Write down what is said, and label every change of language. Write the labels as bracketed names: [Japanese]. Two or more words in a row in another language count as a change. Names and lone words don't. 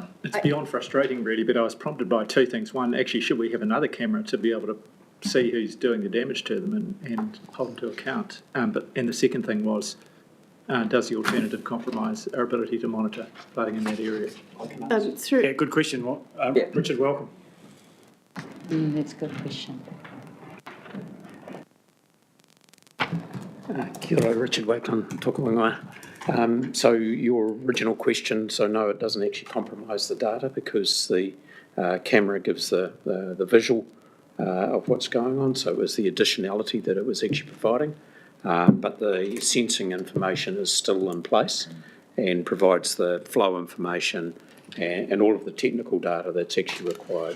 [English] It's beyond frustrating, really, but I was prompted by two things. One, actually, should we have another camera to be able to see who's doing the damage to them and hold them to account? And the second thing was, does the alternative compromise our ability to monitor flooding in that area? Yeah, good question. Richard, welcome. That's a good question. [Māori] Kia ora, Richard Wakelin, tōku ingoa. [English] So your original question, so no, it doesn't actually compromise the data because the camera gives the visual of what's going on, so it was the additionality that it was actually providing. But the sensing information is still in place and provides the flow information and all of the technical data that's actually required.